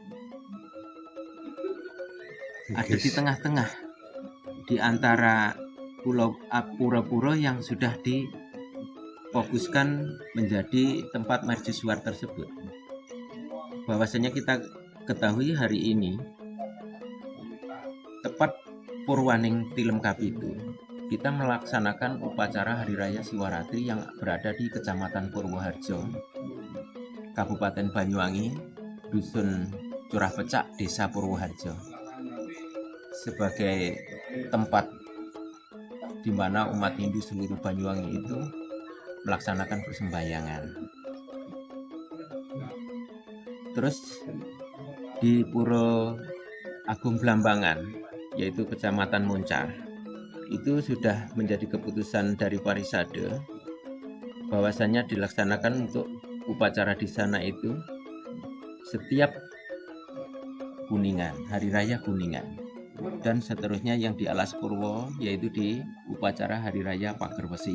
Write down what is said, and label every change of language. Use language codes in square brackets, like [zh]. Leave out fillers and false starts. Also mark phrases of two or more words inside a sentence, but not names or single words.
[id] Ada di tengah-tengah di antara pura-pura yang sudah difokuskan menjadi tempat mercusuar tersebut. Bahwasanya kita ketahui hari ini tepat Purwaning Tilem Kapitu, kita melaksanakan upacara Hari Raya Siwaratri yang berada di Kecamatan Purwoharjo, Kabupaten Banyuwangi, Dusun Curah Pecak, Desa Purwoharjo, sebagai tempat di mana umat Hindu seluruh Banyuwangi itu melaksanakan persembahyangan. Terus di Pura Agung Blambangan, yaitu Kecamatan Muncar, itu sudah menjadi keputusan dari Parisade bahwasanya dilaksanakan untuk upacara di sana itu setiap Kuningan, Hari Raya Kuningan, dan seterusnya yang di Alas Purwo yaitu di upacara Hari Raya Pager Wesi.